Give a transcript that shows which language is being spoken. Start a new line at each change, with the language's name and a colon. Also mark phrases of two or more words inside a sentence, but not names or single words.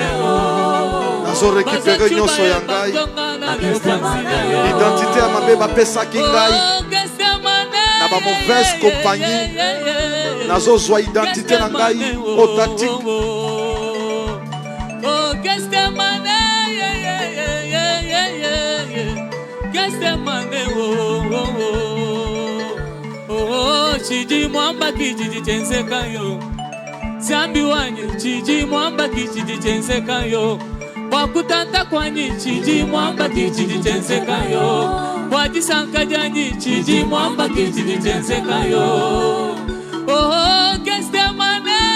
Lingala: Nazo récupérer nyonso ya ngai. L'identité ya mabe bapesaki ngai. Na ba
French: mauvaise compagnie.
Lingala: Nazo zwa identité na ngai authentique.
Luba-Lulua: Oh Gethsemane Gethsemane Chiji mwamba kijiji chenseka yo Zambi wanyi chiji mwamba kijiji chenseka yo Wakutanta kwanyi chiji mwamba kijiji chenseka yo Wajisanka janyi chiji mwamba kijiji chenseka yo Oh Gethsemane